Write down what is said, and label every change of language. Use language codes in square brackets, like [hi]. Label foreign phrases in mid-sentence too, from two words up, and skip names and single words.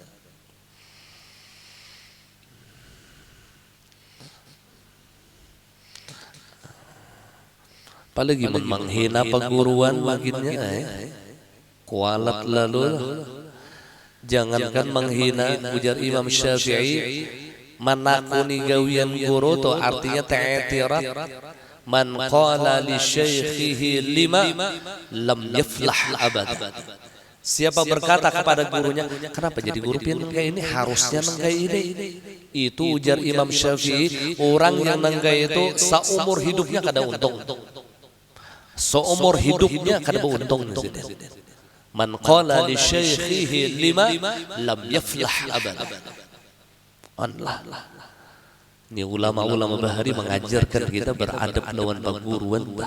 [bjn] Apalagi menghina perguruan makinnya kualat lalu. Jangankan menghina, ujar Imam Syafi'i, manakuni gawian guru itu artinya ta'tirat. [ar] من قال لشيخه لم لم يفلح أبدا. [bjn] Siapa berkata kepada gurunya, kenapa jadi guru pian kayak ini, harusnya nengkai ini. Itu ujar Imam Syafi'i, orang yang nengkai itu seumur hidupnya kada untung. Seumur hidupnya kada beruntung. [ar] من قال لشيخه لم لم يفلح أبدا. [bjn] Allah. Ini ulama-ulama bahari mengajarkan kita beradab lawan perguruan.